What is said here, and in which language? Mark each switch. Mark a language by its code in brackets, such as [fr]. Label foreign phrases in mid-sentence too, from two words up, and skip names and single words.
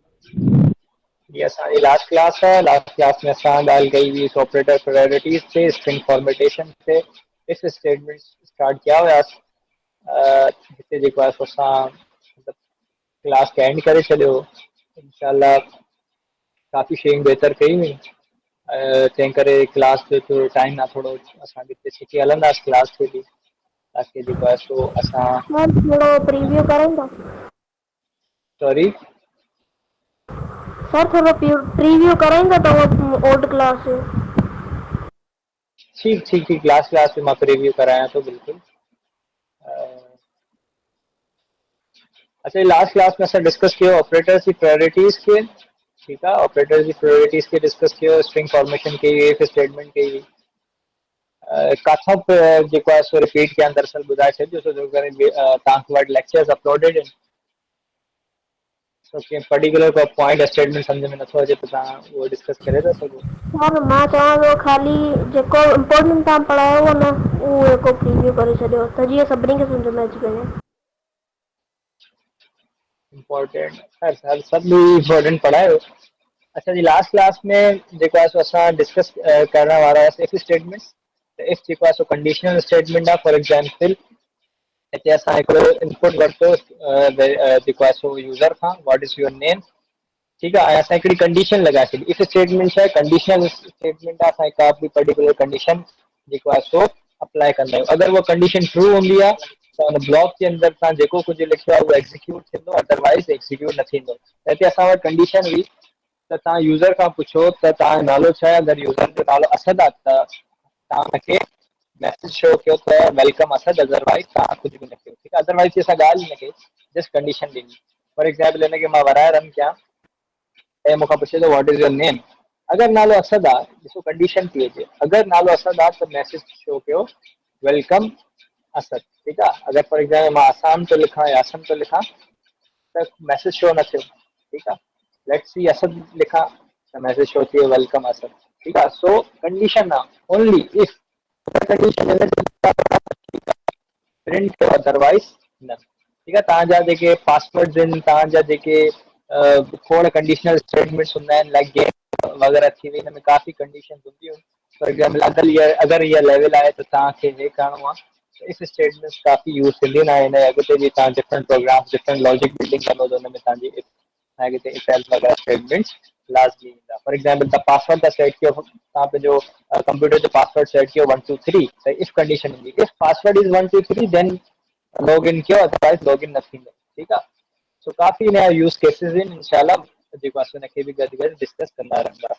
[sd] ये असांजी [en] last class [sd] है। [en] last class [sd] में असां ॻाल्हि कई हुई [en] operator priorities [sd] ते, [en] string formatation [sd] ते, [en] if statement start [sd] किया हुआसीं। हिते जेको आहे सो असां मतिलबु क्लास खे एंड करे छॾियो। इंशाल्लाह काफ़ी शयूं बहितर कयूं हुई। तंहिं करे क्लास जो थोरो टाइम आहे, थोरो असां हिते सिखी हलंदासीं क्लास खे बि, ताकी जेको आहे सो असां [hi] मैम थोड़ा प्रीव्यू करेंगे सॉरी सर, थोड़ा प्रीव्यू करेंगे तो वो [en] old class [hi] है। [sd] ठीक ठीक ठीक क्लास क्लास में मां रिव्यू कराया तो बिल्कुल। [hi] अच्छा, [en] last class [hi] में असां डिस्कस किया ऑपरेटर्स की प्रायोरिटीज़ के। [sd] ठीक है, ऑपरेटर्स की प्रायोरिटीज़ के डिस्कस किया, [en] string formation [sd] के, [en] if statement [sd] के काथों जेको आहे सो रिपीट कयां, दरअसल ॿुधाए छॾियो छो जो करे तव्हांखे वटि [en] lectures uploaded [sd] आहिनि। सो कंहिं पर्टिकुलर को [en] point statement [sd] सम्झ में नथो अचे त तव्हां उहो डिस्कस करे था सघो। सर मां चवां थो ख़ाली जेको इम्पोर्टेंट तव्हां पढ़ायो हो न उहो हिकु प्रीव्यू करे छॾियो त जीअं सभिनी खे सम्झ में अची वञे। इम्पोर्टेंट सर सभु इम्पोर्टेंट पढ़ायो। अच्छा जी, लास्ट क्लास में जेको आहे सो असां डिस्कस करण वारा हुआसीं [en] if statements. [sd] त इफ जेको आहे सो [en] conditional statement [sd] आहे। [en] for example [sd] हिते असां हिकिड़ो इनपुट वरितो जेको आहे सो यूज़र खां, [en] What is your name. [hi] ठीक है, [sd] असां हिकिड़ी कंडीशन लॻाए छॾी। [en] if statement [sd] है [en] conditional statement [sd] आहे, असां का बि [en] particular condition [sd] जेको आहे सो अप्लाई कंदा आहियूं। अगरि उहा कंडीशन ट्रू हूंदी आहे त हुन ब्लॉक जे अंदरि तव्हां जेको कुझु लिखियो आहे उहो एक्ज़ीक्यूट थींदो, अदरवाइज़ एक्ज़ीक्यूट न थींदो। त हिते असां वटि कंडीशन हुई त तव्हां यूज़र खां पुछो त तव्हांजो नालो छा आहे। अगरि यूज़र जो नालो असद आहे त तव्हां हुनखे मैसेज शो कयो त वेलकम असद, अदरवाइज़ तव्हां कुझु बि न कयो। ठीकु आहे, अदरवाइज़ असां ॻाल्हि न कई, जस्ट कंडीशन ॾिनी। [en] for example [sd] हिनखे मां वराए रन कयां ऐं मूंखां पुछे थो [en] what is your name. [sd] अगरि नालो असद आहे, ॾिसो कंडीशन थी अचे, अगरि नालो असद आहे त मैसेज शो कयो वेलकम असद। ठीकु आहे, अगरि [en] for example [sd] मां आसाम थो लिखां या असम थो लिखां त मैसेज शो न थियो। ठीकु आहे, [en] let's see [sd] असद लिखां त मैसेज शो थियो वेलकम असद। ठीकु आहे, सो कंडीशन आहे [en] only if condition [sd] प्रिंट कयो, अदरवाइज़ न। ठीकु आहे, तव्हांजा जेके पासवर्ड्स आहिनि, तव्हांजा जेके खोड़ [en] conditional statements [sd] हूंदा आहिनि, लाइक गेम वग़ैरह थी वई, हिन में काफ़ी कंडीशन हूंदियूं। [en] for example [sd] अगरि इहा लेवल आहे त तव्हांखे हे करिणो आहे। इफ स्टेटमेंट्स काफ़ी यूज़ थींदियूं आहिनि, ऐं अॻिते बि तव्हां [en] different program different logic building [sd] कंदो त हुन में तव्हांजी अॻिते [en] if else [sd] वग़ैरह स्टेटमेंट्स लाज़मी ईंदा। [en] for example [sd] तव्हां पासवर्ड था सेट कयो, तव्हां पंहिंजो कंप्यूटर जो पासवर्ड सेट कयो 123, त इफ कंडीशन ईंदी [en] if password is 123 then log in [sd] कयो, अदरवाइज़ [en] log in [sd] न थींदो। ठीकु आहे, सो काफ़ी नया [en] use cases [sd] आहिनि, इंशाल्लाह जेको आहे हुनखे बि गॾु गॾु डिस्कस कंदा रहंदासीं।